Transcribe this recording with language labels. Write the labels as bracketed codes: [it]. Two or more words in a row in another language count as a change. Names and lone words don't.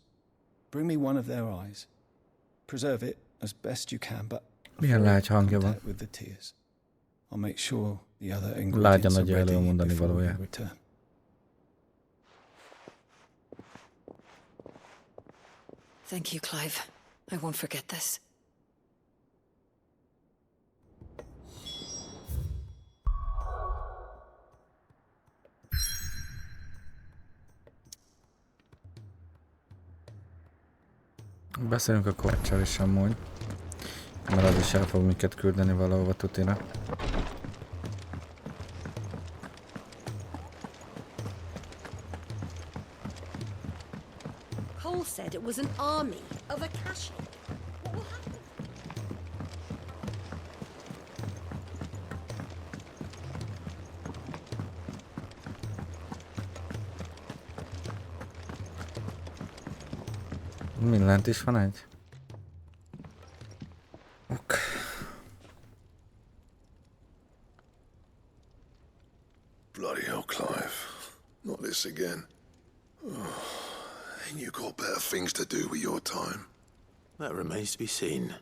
[en] Bring me one of their eyes. Preserve it as best you can, but contact with the tears. I'll make sure the other ingredients are ready before we return. Thank you, Clive. I won't forget this. [hu] Beszélünk a Kováccsal is amúgy, mert az is el fog minket küldeni valahova tutira. [en] Cole said it was an army of Akashi. What will happen? [hu] Mindent is van egy. [en] Ok. Bloody hell, Clive. Not this again. Oh, ain't you got better things to do with your time? That remains to be seen.